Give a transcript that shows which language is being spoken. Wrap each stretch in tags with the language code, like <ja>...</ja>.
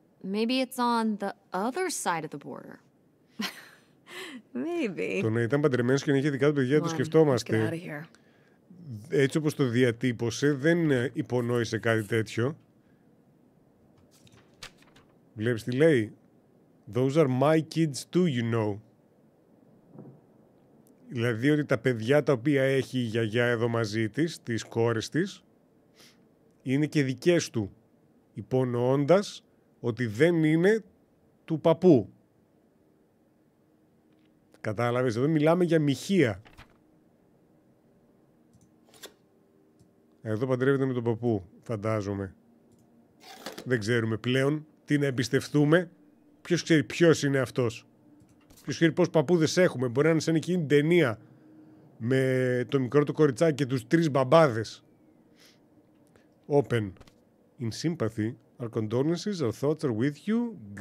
<en>Maybe it's on the other side of the border. Maybe.</en> <el>Το να ήταν παντρεμένος και να είχε δικά του παιδιά, το σκεφτόμαστε. Έτσι όπως το διατύπωσε, δεν υπονόησε κάτι τέτοιο. Βλέπεις τι λέει?</el> <en>Those are my kids too, you know.</en> <el>Δηλαδή ότι τα παιδιά τα οποία έχει η γιαγιά εδώ μαζί της, τις κόρες της, είναι και δικές του, υπονοώντας ότι δεν είναι του παππού. Κατάλαβες, εδώ μιλάμε για μοιχεία. Εδώ παντρεύεται με τον παππού, φαντάζομαι. Δεν ξέρουμε πλέον τι να εμπιστευτούμε. Ποιος ξέρει ποιος είναι αυτός? Ποιος ξέρει πόσους παππούδες έχουμε? Μπορεί να είναι σαν εκείνη την ταινία με το μικρό το κοριτσάκι και τους 3 μπαμπάδες.</el> <en>Open. In sympathy, our condolences, our thoughts are with you.</en>